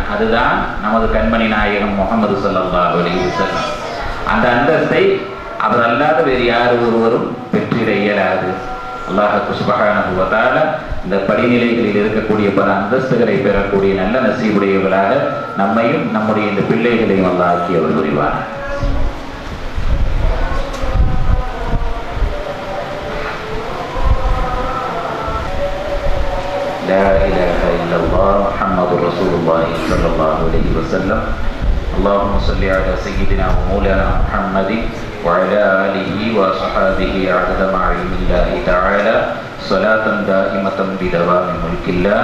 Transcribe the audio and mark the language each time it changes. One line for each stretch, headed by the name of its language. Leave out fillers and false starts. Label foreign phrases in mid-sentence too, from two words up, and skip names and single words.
Tamil: அதுதான் நமது கண்மணி நாயகம் முஹம்மது
Arabic: صلى الله عليه وسلم.
Tamil: அந்த அந்தஸ்தை அவர் அல்லாத வேறு யார் ஒருவரும் பெற்றிட இயலாது. அல்லாஹ்
Arabic: سبحانه وتعالى
Tamil: இந்த படிநிலைகளில் இருக்கக்கூடிய பல அந்தஸ்துகளை பெறக்கூடிய நல்ல நசீபுடையவர்களாக நம்மையும் நம்முடைய இந்த பிள்ளைகளையும் அல்லாஹ் ஆக்கியவர் புரிவார்.
Arabic: لا إله إلا الله محمد رسول الله صلى الله عليه وسلم. اللهم صل على سيدنا ومولانا محمد وعلى آله وصحابه عدد مع علم الله تعالى صلاة دائمة بدوام ملك الله.